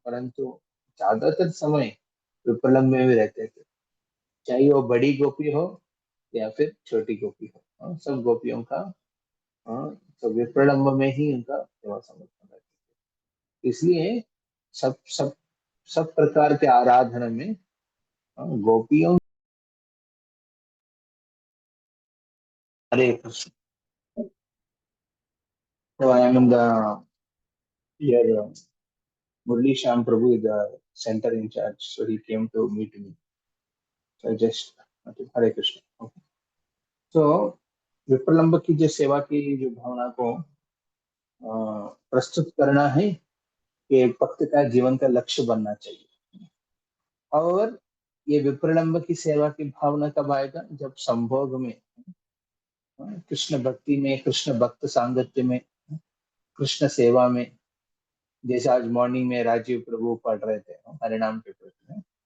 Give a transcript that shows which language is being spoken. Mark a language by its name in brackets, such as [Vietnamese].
[Hindi] परंतु ज्यादातर समय विप्रलंब में भी रहते थे, चाहे वो बड़ी गोपी हो या फिर छोटी गोपी हो, सब गोपियों का तो विप्रलंब में ही उनका सेवा समर्पण रहता है। इसलिए सब सब सब प्रकार के आराधना में गोपियों हरे Krishna. [English] So I am in the here Murli Sham Prabhu is the center in charge, so he came to meet me. So I just okay, Hare Krishna. Okay. [Hindi] So विप्रलंब की जो सेवा की जो भावना को प्रस्तुत करना है कि एक भक्त का जीवन का लक्ष्य बनना चाहिए। और ये विप्रलंब की सेवा की भावना कब आएगा? जब संभोग में, कृष्ण भक्ति में, कृष्ण भक्त सांगत्य में, कृष्ण सेवा में, जैसे आज मॉर्निंग में राजीव प्रभु पढ़ रहे थे हरिनाम के प्रति।